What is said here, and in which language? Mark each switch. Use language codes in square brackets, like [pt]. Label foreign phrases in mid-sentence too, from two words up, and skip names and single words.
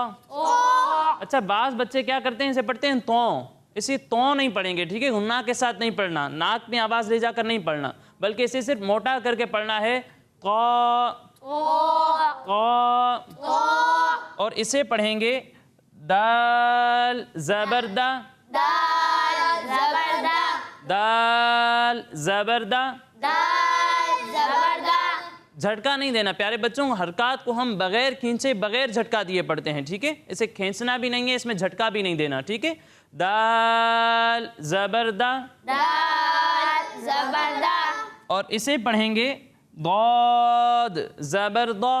[ur] اچھا بعض بچے کیا کرتے ہیں، اسے پڑھتے ہیں توں، اسے توں نہیں پڑھیں گے، ٹھیک ہے؟ غنہ کے ساتھ نہیں پڑھنا، ناک میں آواز لے جا کر نہیں پڑھنا، بلکہ اسے صرف موٹا کر کے پڑھنا ہے قا، قا۔ اور اسے پڑھیں گے دال زبردہ، دال زبردہ، دال زبردہ۔ دال زبردہ، جھٹکا نہیں دینا پیارے بچوں، حرکات کو ہم بغیر کھینچے بغیر جھٹکا دیے پڑھتے ہیں، ٹھیک ہے؟ اسے کھینچنا بھی نہیں ہے، اس میں جھٹکا بھی نہیں دینا، ٹھیک ہے؟ دال زبردہ، دال زبردہ، اور اسے پڑھیں گے ضاد زبردہ،